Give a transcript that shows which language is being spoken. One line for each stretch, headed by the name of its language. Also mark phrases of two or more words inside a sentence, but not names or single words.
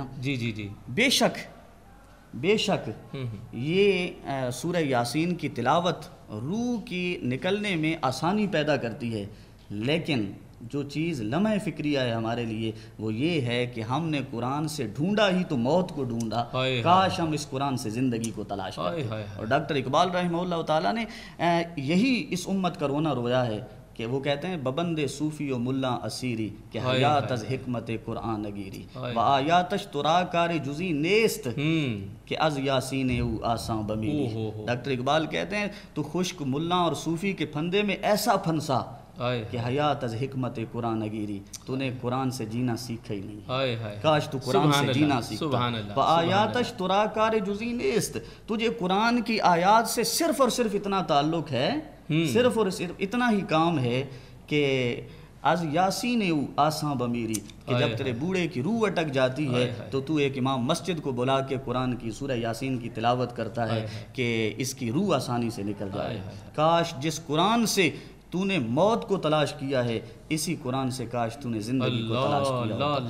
Urdu: جی جی جی، بے شک یہ سورہ یاسین کی تلاوت روح کی نکلنے میں آسانی پیدا کرتی ہے، لیکن جو چیز لمحہ فکریہ ہے ہمارے لیے وہ یہ ہے کہ ہم نے قرآن سے ڈھونڈا ہی تو موت کو ڈھونڈا، کاش ہم اس قرآن سے زندگی کو تلاش کرتے۔ اور ڈاکٹر اقبال رحمہ اللہ تعالیٰ نے یہی اس امت کا رونا رویا ہے کہ وہ کہتے ہیں
Persian: ببند صوفی و ملا اسیری کہ حیات از حکمت قرآن نگیری و آیاتش ترا کار جزی نیست کہ از یاسین او آساں بمیری۔
Urdu: ڈاکٹر اقبال کہتے ہیں تو خشک ملا اور صوفی کے پھندے میں ایسا پھنسا کہ
Persian: حیات از حکمت قرآن نگیری،
Urdu: تو نے قرآن سے جینا سیکھا ہی نہیں، کاش تو قرآن سے جینا سیکھتا۔
Persian: وآیاتش ترا کار جزی نیست،
Urdu: تجھے قرآن کی آیات سے صرف اور صرف اتنا تعلق ہے، صرف اور صرف اتنا ہی کام ہے کہ
Persian: از یاسین او آساں بمیری،
Urdu: کہ جب تیرے بوڑھے کی روح اٹک جاتی ہے تو تو ایک امام مسجد کو بلا کے قرآن کی سورہ یاسین کی تلاوت کرتا ہے کہ اس کی روح آسانی سے نکل جائے۔ کاش جس قرآن سے تو نے موت کو تلاش کیا ہے اسی قرآن سے کاش تو نے زندگی کو تلاش کیا ہوتا۔